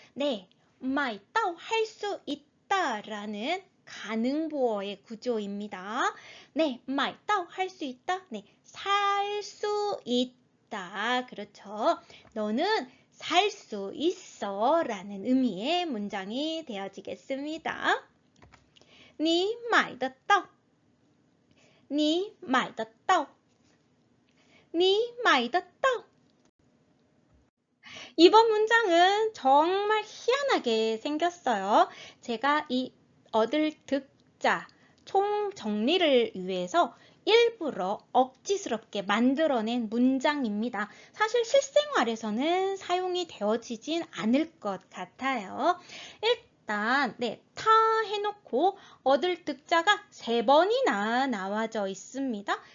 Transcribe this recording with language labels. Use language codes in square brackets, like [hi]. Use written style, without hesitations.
[ko] 네, 마이 따오 할 수 있다라는 가능보어의 구조입니다. 네, 마이 따오 할 수 있다. 네, 살 수 있다. 그렇죠. 너는 살 수 있어 라는 의미의 문장이 되어지겠습니다. [zh] 你买得到你买得到你买得到 [ko] 이번 문장은 정말 희한하게 생겼어요. 제가 이 얻을 득자 총 정리를 위해서 일부러 억지스럽게 만들어낸 문장입니다. 사실 실생활에서는 사용이 되어지진 않을 것 같아요. 일단 네, 타 해놓고 얻을 득자가 3번이나 나와져 있습니다.